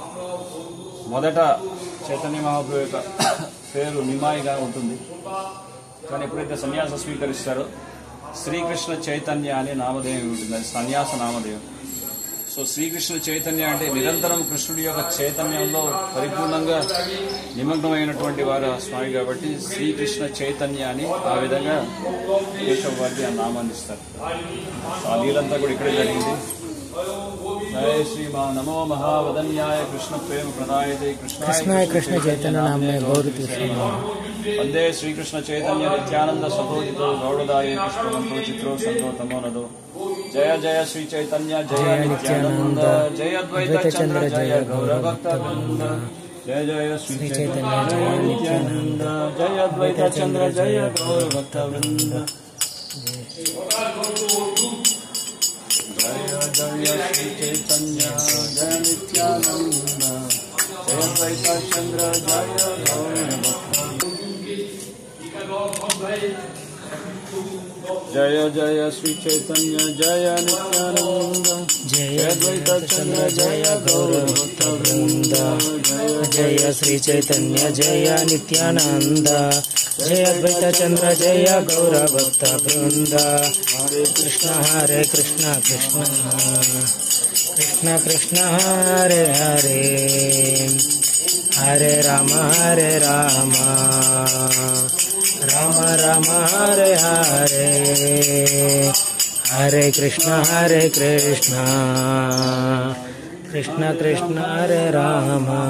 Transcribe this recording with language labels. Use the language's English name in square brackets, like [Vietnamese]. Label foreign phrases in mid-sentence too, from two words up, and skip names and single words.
[Telugu] మొదట చైతన్య మహాప్రభు యొక్క పేరు నిమాయిగా ఉంటుంది, కానీ ఎప్పుడైతే సన్యాస స్వీకరిస్తారో శ్రీకృష్ణ చైతన్య అనే నామధేయం ఉంటుంది, అది సన్యాస నామధేయం. సో శ్రీకృష్ణ చైతన్య అంటే నిరంతరం కృష్ణుడి యొక్క చైతన్యంలో పరిపూర్ణంగా నిమగ్నమైనటువంటి వారు స్వామి, కాబట్టి శ్రీకృష్ణ చైతన్య అని ఆ విధంగా కేశవ భారతి ఆ నామాన్ని ఇస్తారు. ఆ లీలంతా కూడా ఇక్కడే జరిగింది. [Sanskrit] जय श्री नमो महावदन्याय कृष्ण प्रेम प्रदायते कृष्णाय कृष्ण चैतन्य नामने गौरी वंदे श्री कृष्ण चैतन्य नित्यानंद सतोदितो गौड़दाय पुष्पवंतो चित्रो संतो तमो नदो जय जय श्री चैतन्य जय नित्यानंद जय अद्वैत चंद्र जय गौर भक्त वृंद जय जय श्री चैतन्य जय नित्यानंद जय अद्वैत चंद्र जय गौर भक्त वृंद जय जय श्री चैतन्य जय नित्यानंद जय अद्वैत चंद्र जय गौर भक्त जय जय श्री चैतन्य जय नित्यानंद जय अद्वैत चंद्र जय गौर भक्त वृंद जय श्री चैतन्य जय नित्यानंद जय अद्वैत चंद्र जय गौर भक्त वृंद हरे कृष्ण कृष्ण कृष्ण कृष्ण हरे हरे हरे राम राम राम हरे हरे हरे कृष्ण कृष्ण कृष्ण हरे राम